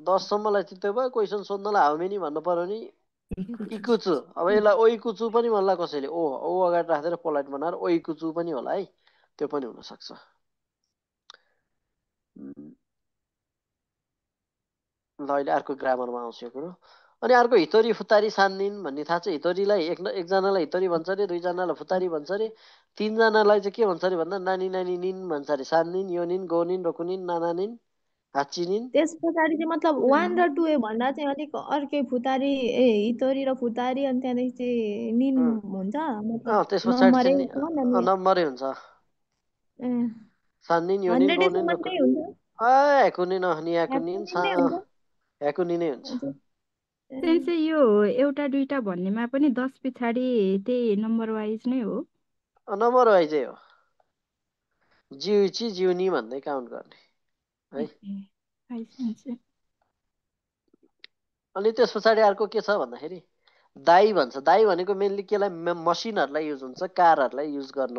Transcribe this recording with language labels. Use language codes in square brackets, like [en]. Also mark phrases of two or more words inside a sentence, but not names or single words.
[ne] क्वेसन सोध्नलाई [en] how many [ne] भन्नु पर्यो नि इकुचु अब यसलाई ओइकुचु पनि भन्ला कसैले ओ अगाडि राखेर पोलाइट बनाएर ओइकुचु पनि होला है त्यो पनि हुन सक्छ ल अहिले अर्को ग्रामरमा आउँछ यो कुरो अनि अर्को [ja] ひとり ふたり さんにん [ne] भन्ने थाहा छ हितोरीलाई एकजनालाई हितोरी भन्छ अरे दुईजनालाई फुतारी भन्छ अरे तीनजनालाई चाहिँ के भन्छ अरे भन्दा [ja] なに なに にん [ne] भन्छ अरे [ja] さんにん よ にん ご にん ろく にん なな にん はち にん [ne] त्यस पछाडि चाहिँ मतलब 1 र 2 भन्दा चाहिँ अलिक अर्कै [ja] ふたり ひとり [ne] र फुतारी अनि त्यहाँदेखि चाहिँ निन हुन्छ मतलब त्यस पछाडि नम्बरै चाहिँ नम्बरै हुन्छ [ja] さんにん よ にん ご にん ろく [ne] हुन्छ [ja] ひゃくにん ひゃくにん ひゃくにん हुन्छ [ne] सेन्से यो एउटा दुईटा भन्नेमा पनि 10 पछाडि त्यही [en] number wise [ne] नै हो [en] number wise [ne] हो [ja] じゅういち じゅうに [ne] भन्दै काउन्ट गर्ने है अनि त्यस पछाडि अर्को के छ भन्दाखेरि दाई भन्छ दाई भनेको मेनली केलाई मसिनहरूलाई युज हुन्छ कारहरूलाई युज गर्नु